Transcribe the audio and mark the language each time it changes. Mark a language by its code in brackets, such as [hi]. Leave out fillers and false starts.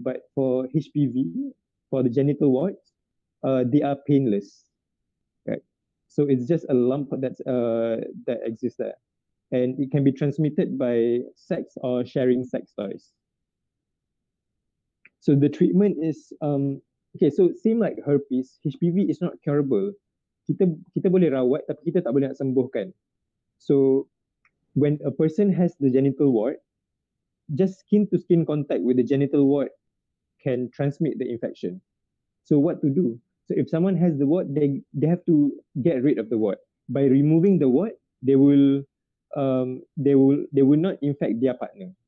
[en] But for HPV, for the genital warts, they are painless. Right? So it's just a lump that exists there, and it can be transmitted by sex or sharing sex toys. So the treatment is okay. So same like herpes, HPV is not curable. [ms] Kita boleh rawat, tapi kita tak boleh nak sembuhkan. [en] So when a person has the genital wart, just skin to skin contact with the genital wart can transmit the infection. So what to do? So if someone has the wart, they have to get rid of the wart. By removing the wart, they will not infect their partner.